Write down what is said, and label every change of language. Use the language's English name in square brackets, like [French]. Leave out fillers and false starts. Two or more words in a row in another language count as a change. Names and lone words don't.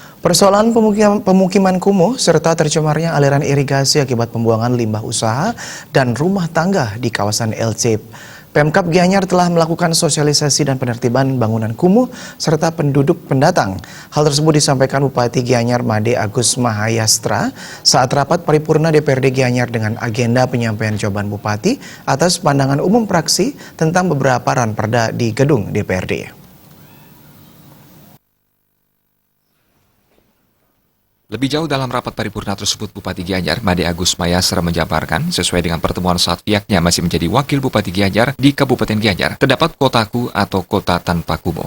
[Indonesian] Persoalan pemukiman kumuh serta tercemarnya aliran irigasi akibat pembuangan limbah usaha dan rumah tangga di kawasan LC. Pemkab Gianyar telah melakukan sosialisasi dan penertiban bangunan kumuh serta penduduk pendatang. Hal tersebut disampaikan Bupati Gianyar Made Agus Mahayastra saat rapat paripurna DPRD Gianyar dengan agenda penyampaian jawaban Bupati atas pandangan umum praksi tentang beberapa ranperda di gedung DPRD. Lebih jauh dalam rapat paripurna tersebut, Bupati Gianyar, Made Agus Mahayastra menjabarkan, sesuai dengan pertemuan saat pihaknya masih menjadi wakil Bupati Gianyar di Kabupaten Gianyar, terdapat kotaku atau kota tanpa kumuh.